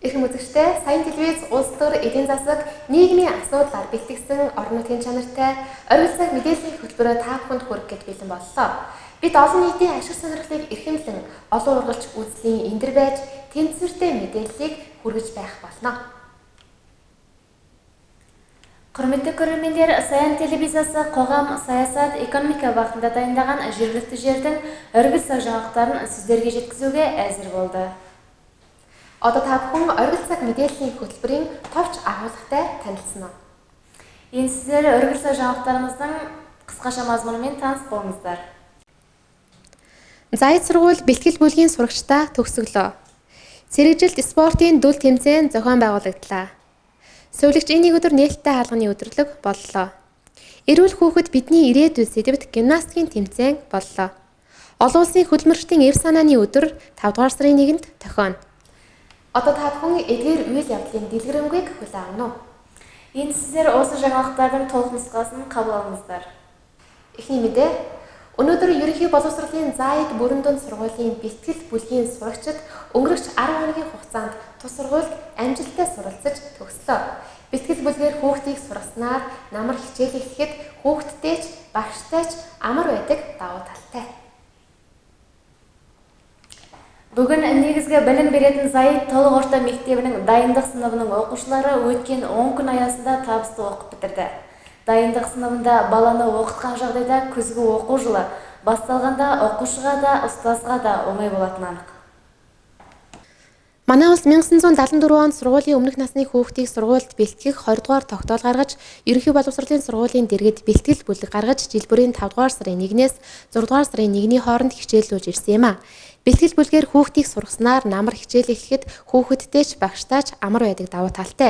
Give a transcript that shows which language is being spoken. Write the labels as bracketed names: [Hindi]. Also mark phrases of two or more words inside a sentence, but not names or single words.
[Mongolian] үзэгчдээ Саян телевиз улс төр эдийн засаг нийгмийн асуудлаар бэлтгэсэн орон нутгийн чанартай оргил цаг мэдээллийн хөтөлбөрөөр та бүхэнд хүргэх гэж бэлэн боллоо. Бид олон нийтийн ашиг сонирхлыг эрхэмлэн олон ургалч үзлийн эндэр байж тэнцвэртэй мэдээллийг хүргэж байх болно. [Kazakh] Құрметті көрермендер, Саян телевизиясы қоғам, саясат, экономика бағытында дайындаған жергілікті жердің оргил цаг жаңалықтарын сіздерге жеткізуге әзір болды. [Mongolian] Одоо та бүхэн оргил цаг мэдээллийн хөтөлбөрийн товч агуулгатай танилцсан уу? [Kazakh] Енді сіздер оргил цаг жаңалықтарымыздың қысқаша мазмұнымен таныс болыңыздар. [Mongolian] Зайд сургууль бэлтгэл бүлгийн сурагчдаа төгсгөлөө. Цэрэгжилт спортын дүл тэмцээн зохион байгуулагдлаа. Сувилагч энэ өдөр нээлттэй хаалганы өдөрлөг боллоо. Эрүүл хүүхэд бидний ирээдүйн сэдвт гимнастикийн тэмцээн боллоо. Олон улсын хөдөлмөрчдийн эв санааны өдөр 5 дугаар сарын 1-нд тохионо. Одоо та бүхэн эдгээр үйл явдлын дэлгэрэнгийг хүлээн авна уу? [Kazakh] Енді сіздер осы жаңалықтардың толық нұсқасын қабыл алыңыздар. [Mongolian] Эхний мэдээ. Өнөөдөр ерөнхий боловсролын Зайд бүрэн дунд сургуулийн бэлтгэл бүлгийн сурагчид өнгөрөгч 10 хоногийн хугацаанд тус сургуульд амжилттай суралцаж төгслөө. Бэлтгэл бүлгээр хүүхдийг сургаснаар намар хичээл эхлэхэд хүүхдтэйч багштайч амар байдаг давуу талтай. [Kazakh] Бүгін негізгі білім беретін Зайд толық орта мектебінің дайындық сыныбының оқушылары өткен 10 күн аясында табысты оқып бітірді. Дайындық сыныбында баланы оқытқан жағдайда күзгі оқу жылы басталғанда оқушыға да, ұстазға да оңай болатыны анық. [Mongolian] Манай улс 1974 онд сургуулийн өмнөх насны хүүхдийг сургуульд бэлтгэх 20 дугаар тогтоол гаргаж, ерөнхий боловсролын сургуулийн дэргэд бэлтгэл бүлэг гаргаж, жил бүрийн 5 дугаар сарын 1-ээс 6 дугаар сарын 1-ний хооронд хичээллүүлж ирсэн юм а. Бэлтгэл бүлгээр хүүхдийг сургаснаар намар хичээл эхлэхэд хүүхэдтэйч багштайч амар байдаг давуу талтай.